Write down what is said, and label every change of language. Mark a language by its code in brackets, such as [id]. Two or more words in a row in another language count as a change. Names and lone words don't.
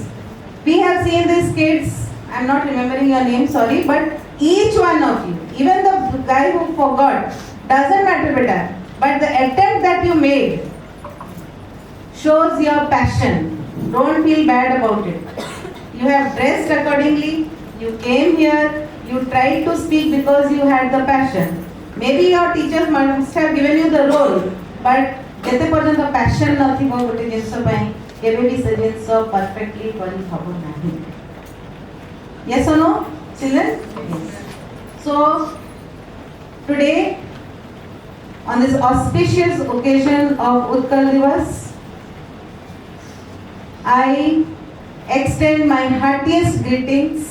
[en] We have seen these kids, I am not remembering your name, sorry, but each one of you, even the guy who forgot, doesn't matter better, but the attempt that you made shows your passion. Don't feel bad about it. You have dressed accordingly, you came here, you tried to speak because you had the passion. Maybe your teachers must have given you the role, but [or] ଯେତେ ପର୍ଯ୍ୟନ୍ତ passion ନଥିବ ଗୋଟେ ଜିନିଷ ପାଇଁ କେବେ ବି ସେ ଜିନିଷ perfectly କରି ହବ ନାହିଁ. [en] Yes or no, children? Yes. So today, on this auspicious occasion of Utkal Divas, I extend my heartiest greetings